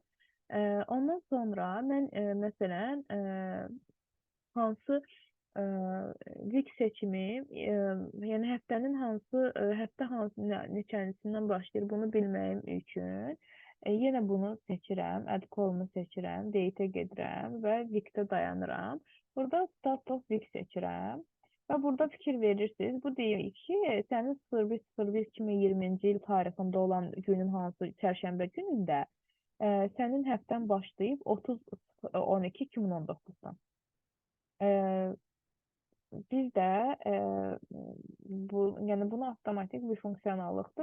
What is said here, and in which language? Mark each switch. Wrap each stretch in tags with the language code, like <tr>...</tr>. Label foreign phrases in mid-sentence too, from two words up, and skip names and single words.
<az>Ondan sonra mən məsələn hansı week seçimi, yəni həftənin həftə neçənisindən başlayır bunu bilməyim üçün yenə bunu seçirəm,</az> <en>add column</en> <az>seçirəm, date-ə gedirəm və week-də dayanıram. Burada</az> <en>start of week</en> <az>seçirəm. Və burada fikir verirsiniz, bu deyir ki, sənin 01.01.2020-ci il tarixində olan günün hansı çərşənbə günündə sənin həftən başlayıb 30-12-2019-dan. Biz də yəni bunu avtomatik bir funksiyonallıqdır.</az>